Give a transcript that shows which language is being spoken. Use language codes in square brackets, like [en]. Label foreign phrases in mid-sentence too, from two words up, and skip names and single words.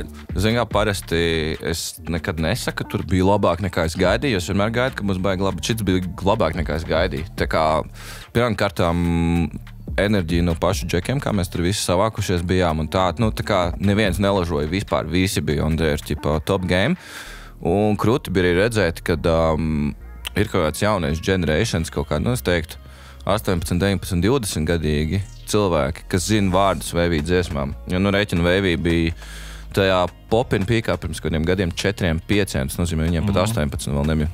[lv] Zin kā, parasti es nekad nesaku, ka tur bija labāk nekā es gaidīju. Es vienmēr gaidu, ka mums baigi labi. Šits bija labāk nekā es gaidīju. Tā kā pirmām kārtām enerģija no pašu džekiem, kā mēs tur visi savākušies bijām un tā kā neviens nelažoja vispār, visi bija [en] on there, top game. [lv] Un krūti bija arī redzēt, kad ir kaut kāds jaunais generations, kaut kādi, es teiktu, 18, 19, 20 gadīgi cilvēki, kas zina vārdus Wavī dziesmām. Jo, rēķina Wavī bija tajā popina pīkā pirms kādiem gadiem 4, 5, tas nozīmē, viņiem pat 18 vēl nebija.